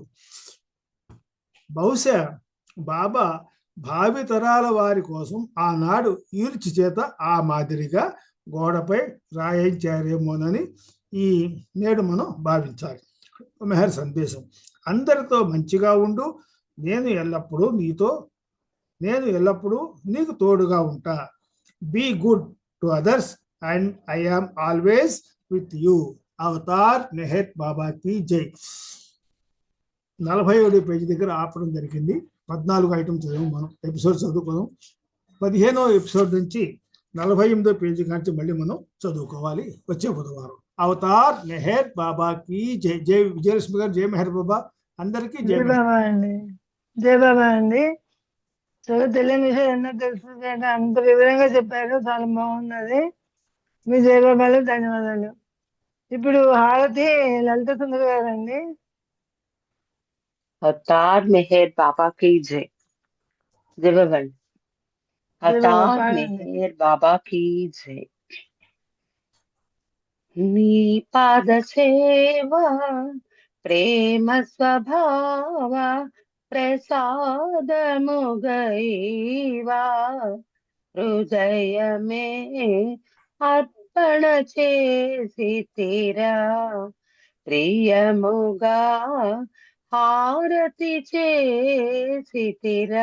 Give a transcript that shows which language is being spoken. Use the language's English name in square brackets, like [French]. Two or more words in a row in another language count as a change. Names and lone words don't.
[Telugu] బహుశా బాబా భావి తరాల వారి కోసం ఆనాడు యూరిచి చేత ఆ మాదిరిగా గోడపై రాయించారేమోనని నేడు మనం భావించాలి. మెహర్ సందేశం: అందరితో మంచిగా ఉండు, నేను ఎల్లప్పుడూ నీకు తోడుగా ఉంటా. [English] be good to others and I am always with you. [Hindi] अवतार मेहर बाबा की जय. [Telugu] 47 పేజీ దగ్గర ఆపడం జరిగింది. 14 ఐటమ్స్ చదివాం మనం, ఎపిసోడ్ చదువుకున్నాం. 15వ ఎపిసోడ్ నుంచి 48వ పేజీ కాంచి మళ్ళీ మనం చదువుకోవాలి వచ్చే బుధవారం. [Hindi] अवतार मेहर बाबा की जय. [Telugu] జై విజయలక్ష్మి గారు, జై మెహర్ బాబా. అందరికీ జై బాబా అండి. జై బాబా అండి. చాలా తెలియని విషయం ఎన్నో తెలుసు, అంత వివరంగా చెప్పారు, చాలా బాగున్నది. మీ జై బాబాలు ధన్యవాదాలు. ఇప్పుడు హారతి లలిత సుందర్ గారండి. [Hindi] अवतार मेहर बाबा की जय. जय बाबा. अवतार मेहर बाबा की जय. [Telugu] నీ పాద సేవ ప్రేమ స్వభావ ప్రసాదముగైవా హృదయమే అర్పణ చేసి తీరా ప్రియముగా హారతి చేసి తీరా.